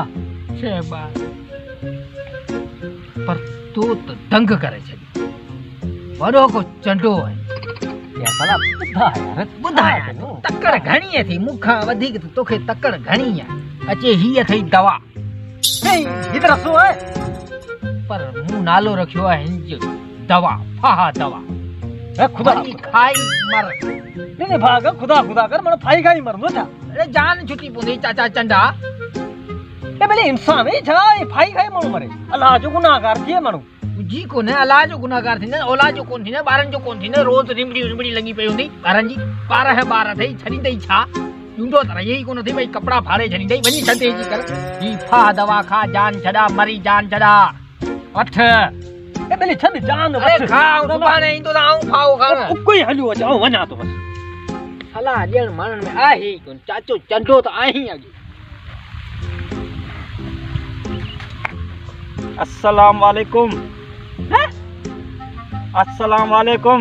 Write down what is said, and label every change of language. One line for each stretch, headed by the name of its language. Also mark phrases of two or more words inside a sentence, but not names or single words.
Sindhi: 6 ॿार पर तूं त दंग करे छॾी वॾो को चंडो आहे यार भला ॿुधायां तकड़ घणी थी मूंखां वधीक त तोखे तकड़ घणी आहे अचे हीअ अथई दवा ही त रसो आहे पर मूं नालो रखियो आहे हिन जो दवा फाहा दवा खुदा खाई मर नहीं भाग खुदा खुदा कर मन फाई खाई मरनो छा अरे जान छुटी पवंदी चाचा चंडा ए भले इंसान है छा फाई खाई माण्हू मरे अल्लाह जो गुनाहगार थिए माण्हू जी कोन्हे अलाह जो गुनाहगार थींदा औलाद जो कोन थींदा ॿारनि जो कोन थींदा रोज़ रिमड़ी रिमड़ी लॻी पई हूंदी ॿारनि जी 12 ॿार अथई छॾींदई छा यूंदो त रही कोन थी भई कपिड़ा फाड़े छॾींदई वञी छॾे जी कर ही फा दवा खा जान छॾा मरी जान छॾा अठ ए भले छॾ जान अरे खाओ सुभाणे ईंदो त आऊं खाओ खां कोई हलियो अचां वञा तो बस सलाह ॾियण माण्हुनि में आहे ई कोन चाचो चंडो त आहीं अॼु
Arabic: السلام عليكم السلام عليكم